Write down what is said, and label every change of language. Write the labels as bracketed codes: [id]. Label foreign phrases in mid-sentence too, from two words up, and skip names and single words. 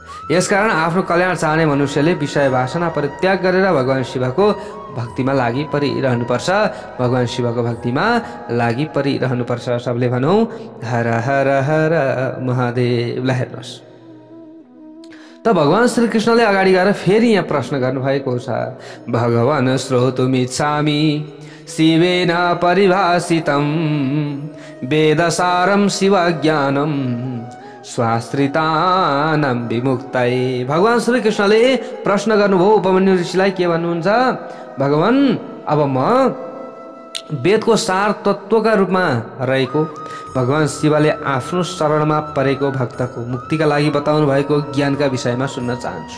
[ne] यसकारण आफ्नो कल्याण चाहने मनुष्यले विषय वासना परित्याग गरेर भगवान शिवको भक्तिमा लागि परिरहनुपर्छ। भगवान शिवको भक्तिमा लागि परिरहनुपर्छ। सबले भनौँ हर हर हर महादेवलाई हेर्नुहोस्। त भगवान श्रीकृष्णले अगाडि गएर फेरि यहाँ प्रश्न गर्नुभएको छ। [sa] भगवान श्रोतुमिच्छामि शिवेन परिभाषितं वेदसारं शिवज्ञानं स्वाश्रितानां विमुक्तये। [ne] भगवान श्रीकृष्णले प्रश्न गर्नुभयो उपमन्यु ऋषिलाई। के भन्नुहुन्छ? भगवान अब म वेदको सार तत्त्वका रूपमा रहेको भगवान शिवले आफ्नो शरणमा परेको भक्तको मुक्तिका लागि बताउनु भएको ज्ञानका विषयमा सुन्न चाहन्छु।